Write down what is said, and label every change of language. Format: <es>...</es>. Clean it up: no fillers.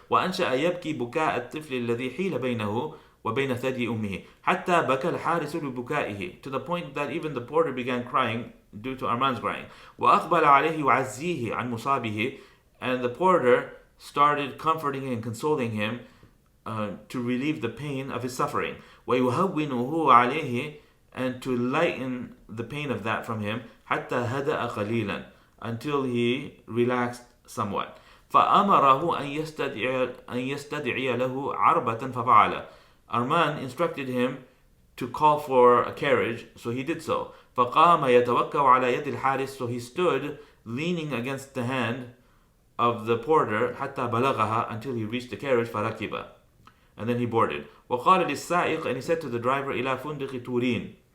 <ar>وأنشأ يبكي بكاء الطفل الذي حيل بينه وبين ثدي أمه حتى بكى الحارس لبكائه,</ar> <en>to the point that even the porter began crying due to Armand's crying.</en> <ar>وأقبل عليه يعزيه عن مصابه,</ar> <en>and the porter started comforting and consoling him to relieve the pain of his suffering.</en> <ar>ويهونه عليه,</ar> <en>and to lighten the pain of that from him,</en> <ar>حتى هدأ قليلا,</ar> <en>until he relaxed somewhat.</en> <ar>فأمره أن يستدعي له عربة ففعل.</ar> <en>Armand instructed him to call for a carriage, so he did so.</en> <ar>فقام يتوكأ على يد الحارس,</ar> <en>so he stood leaning against the hand of the porter</en> <ar>حتى بلغها,</ar> <en>until he reached the carriage.</en> <ar>فركب,</ar> <en>and then he boarded.</en> <ar>وقال للسائق,</ar> <en>and he said to the driver,</en> <ar>إلى فندق تورين.</ar>